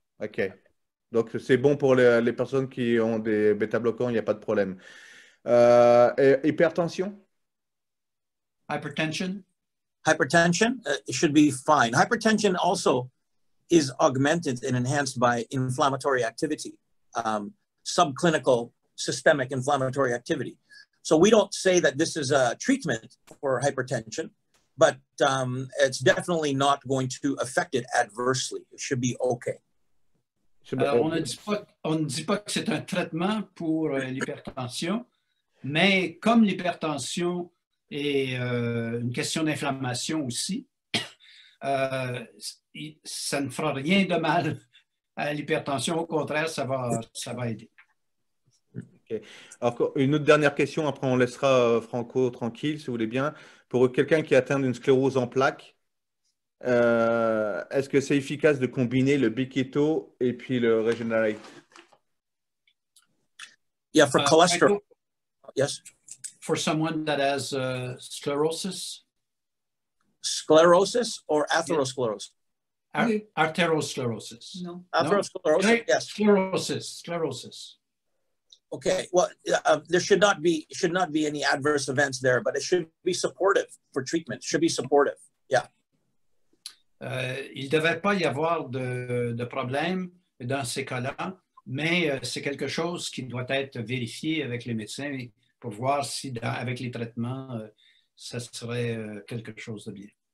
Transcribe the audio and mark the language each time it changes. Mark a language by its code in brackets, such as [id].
[fr] OK. Donc, c'est bon pour les personnes qui ont des bêta-bloquants, il n'y a pas de problème. Hypertension? Hypertension? [en] Hypertension, it should be fine. Hypertension also is augmented and enhanced by inflammatory activity, subclinical systemic inflammatory activity. So we don't say that this is a treatment for hypertension, but it's definitely not going to affect it adversely. It should be okay. [fr] Alors, on ne dit pas que c'est un traitement pour l'hypertension, mais comme l'hypertension est une question d'inflammation aussi, ça ne fera rien de mal à l'hypertension. Au contraire, ça va aider. Okay. Alors, une autre dernière question, après on laissera Franco tranquille, si vous voulez bien. Pour quelqu'un qui est atteint d'une sclérose en plaques, est-ce que c'est efficace de combiner le B-keto et puis le Regener8? [en] Yeah, for cholesterol. Yes. For someone that has sclerosis? Sclerosis or atherosclerosis? Arteriosclerosis. No. Atherosclerosis, No? yes. Sclerosis. Okay, well, there should not be any adverse events there, but it should be supportive for treatment. It should be supportive, yeah. [fr] Il ne devait pas y avoir de problème dans ces cas-là, mais c'est quelque chose qui doit être vérifié avec les médecins pour voir si, avec les traitements, ça serait quelque chose de bien.